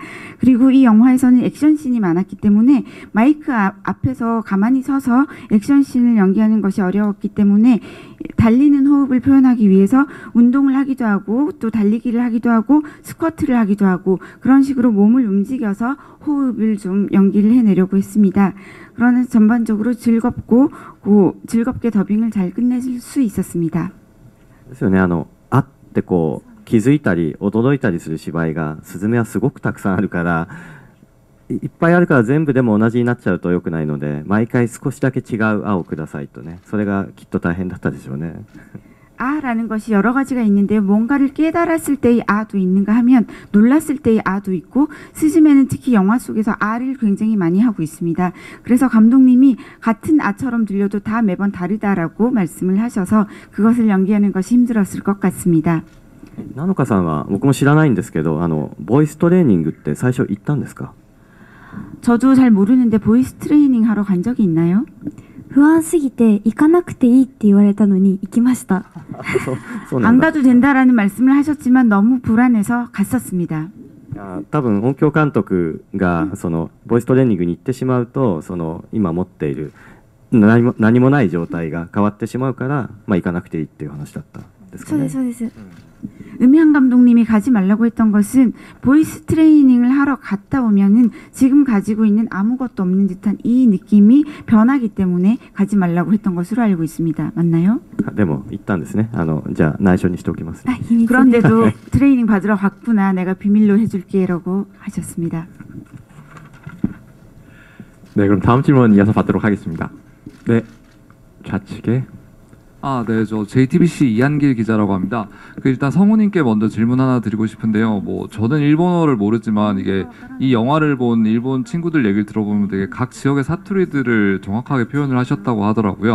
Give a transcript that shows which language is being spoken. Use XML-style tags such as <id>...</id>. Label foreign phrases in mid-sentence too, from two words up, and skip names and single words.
<ko>그리고 이 영화에서는 액션씬이 많았기 때문에 마이크 앞에서 가만히 서서 액션씬을 연기하는 것이 어려웠기 때문에 달리는 호흡을 표현하기 위해서 운동을 하기도 하고 또 달리기를 하기도 하고 스쿼트를 하기도 하고 그런 식으로 몸을 움직여서 호흡을 좀 연기를 해내려고 했습니다. 그러나 전반적으로 즐겁게 더빙을 잘 끝낼 수 있었습니다.</ko> <ja>ですよね。あってこう気づいたり驚いたりする芝居がスズメはすごくたくさんあるから、いっぱいあるから全部でも同じになっちゃうと良くないので、毎回少しだけ違う青をくださいとね。それがきっと大変だったでしょうね。</ja> <ko>아라는 것이 여러 가지가 있는데요. 뭔가를 깨달았을 때의 아도 있는가 하면 놀랐을 때의 아도 있고 스즈메는 특히 영화 속에서 아를 굉장히 많이 하고 있습니다. 그래서 감독님이 같은 아처럼 들려도 다 매번 다르다라고 말씀을 하셔서 그것을 연기하는 것이 힘들었을 것 같습니다.</ko> <ja>ナノカさんは僕も知らないんですけど、ボイストレーニングって最初行ったんですか？</ja> <ko>저도 잘 모르는데 보이스 트레이닝 하러 간 적이 있나요?</ko> <ja>不安すぎて行かなくていいって言われたのに行きました。そうなん</ja> <ko>안</ko> <ja>だ。</ja> <ko>가도 된다라는 말씀을 하셨지만 너무 불안해서 갔었습니다.</ko> <ja>多分音響監督がそのボイストレーニングに行ってしまうと、その今持っている何もない状態が変わってしまうから、まあ行かなくていいっていう話だったんですかね。そうですそうです。</ja> <ko>음향 감독님이 가지 말라고 했던 것은 보이스 트레이닝을 하러 갔다 오면은 지금 가지고 있는 아무것도 없는 듯한 이 느낌이 변하기 때문에 가지 말라고 했던 것으로 알고 있습니다. 맞나요?</ko> <ja>でも行ったんですね。じゃあ内緒にしておきますね。</ja> <ko>그런데도 트레이닝 받으러 갔구나. 내가 비밀로 해줄게라고 하셨습니다. 네, 그럼 다음 질문 이어서 받도록 하겠습니다. 네, 좌측에. 네, 저 JTBC 이한길 기자라고 합니다. 일단 성우님께 먼저 질문 하나 드리고 싶은데요. 저는 일본어를 모르지만 이게 이 영화를 본 일본 친구들 얘기를 들어보면 되게 각 지역의 사투리들을 정확하게 표현을 하셨다고 하더라고요.</ko>